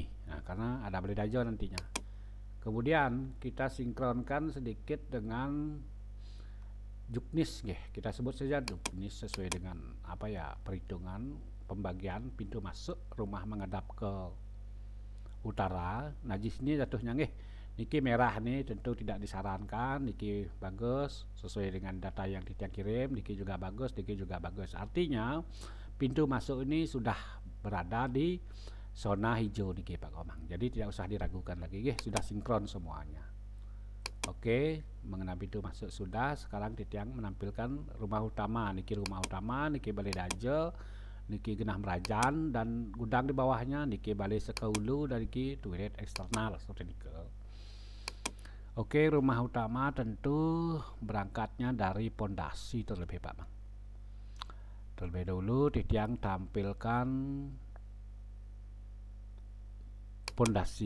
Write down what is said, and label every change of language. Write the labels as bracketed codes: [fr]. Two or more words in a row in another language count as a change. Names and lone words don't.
[id] Nah, karena ada balai dajau nantinya. Kemudian kita sinkronkan sedikit dengan juknis nggih. Kita sebut saja juknis sesuai dengan perhitungan pembagian pintu masuk rumah menghadap ke utara. Nah, di sini jatuhnya nggih. Niki merah nih tentu tidak disarankan, niki bagus sesuai dengan data yang kita kirim, niki juga bagus, niki juga bagus. Artinya pintu masuk ini sudah berada di zona hijau niki Pak Komang. Jadi tidak usah diragukan lagi, sudah sinkron semuanya. Oke, mengenai pintu masuk sudah. Sekarang Titiang menampilkan rumah utama. Niki rumah utama, niki balai daje, [ban] niki genah merajan, [id] dan gudang di bawahnya niki balai sekaulu dan niki toilet eksternal seperti niki. Oke, rumah utama tentu berangkatnya dari pondasi terlebih Pak Mang. Terlebih dahulu Titiang tampilkan pondasi.